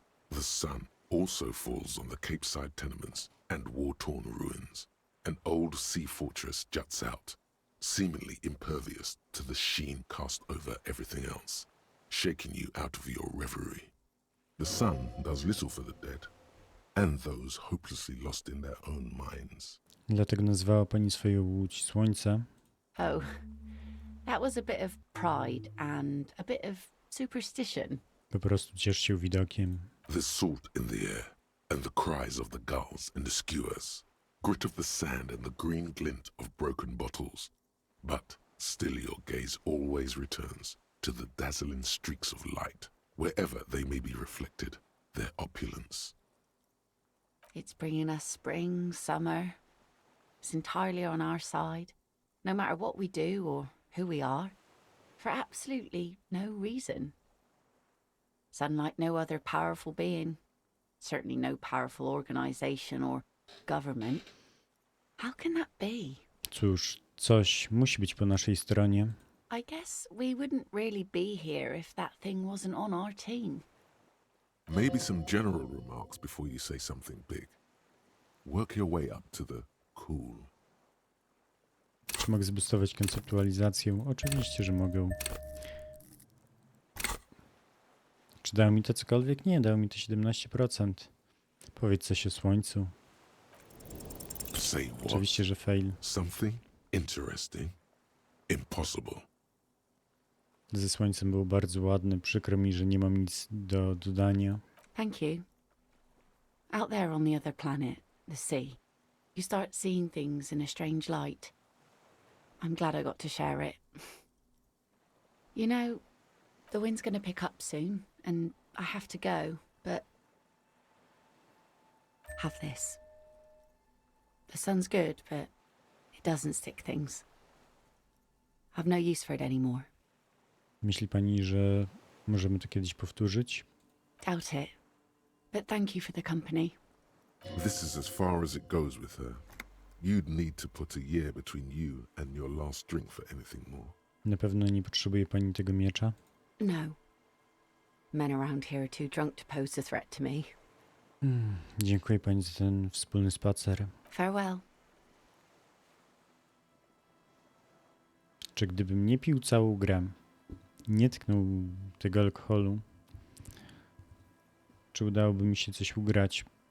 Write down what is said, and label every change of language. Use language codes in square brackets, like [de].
[en] The sun also falls on the Capeside tenements and war-torn ruins. An old sea fortress juts out, seemingly impervious to the sheen cast over everything else, shaking you out of your reverie. The sun does little for the dead, and those hopelessly lost in their own minds. [pl] Dlatego nazwała pani swoją łódź Słońce. [en] Oh, that was a bit of pride and a bit of superstition. [pl] Po prostu ciesz się widokiem. [en] There's salt in the air, and the cries of the gulls and the skuas, grit of the sand and the green glint of broken bottles. But still your gaze always returns to the dazzling streaks of light, wherever they may be reflected, their opulence. It's bringing us spring, summer. It's entirely on our side, no matter what we do or who we are, for absolutely no reason. It's unlike no other powerful being, certainly no powerful organization or government. How can that be? [pl] Cóż, coś musi być po naszej stronie. [en] I guess we wouldn't really be here if that thing wasn't on our team. Maybe some general remarks before you say something big. Work your way up to the cool. [pl] Czy mogę zboostować konceptualizację? Oczywiście, że mogę. Czy dało mi to cokolwiek? Nie, dało mi to 17%. Powiedz coś o słońcu. [en] Say what? [pl] Oczywiście, że fail. [en] Something interesting? Impossible. [pl] Ze słońcem był bardzo ładny. Przykro mi, że nie mam nic do dodania. [en] Thank you. Out there on the other planet, the sea, you start seeing things in a strange light. I'm glad I got to share it. You know, the wind's going to pick up soon, and I have to go, but... Have this. The sun's good, but it doesn't stick things. I've no use for it anymore. [pl] Myśli pani, że możemy to kiedyś powtórzyć? [en] Doubt it. But thank you for the company. This is as far as it goes with her. You'd need to put a year between you and your last drink for anything more. [pl] Na pewno nie potrzebuje pani tego miecza? [en] No. Men around here are too drunk to pose a threat to me. [pl] Dziękuję pani za ten wspólny spacer. [en] Farewell. [pl] Czy gdybym nie pił całą grę, nie tknął tego alkoholu, czy udałoby mi się coś ugrać?